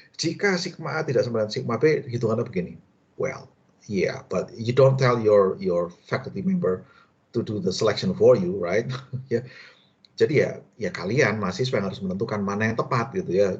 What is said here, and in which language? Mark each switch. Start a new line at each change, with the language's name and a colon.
Indonesian: Jika sigma A tidak sama dengan sigma B, hitungannya begini.
English: Well, yeah, but you don't tell your faculty member to do the selection for you, right?
Indonesian: Ya. Jadi ya kalian mahasiswa yang harus menentukan mana yang tepat gitu ya.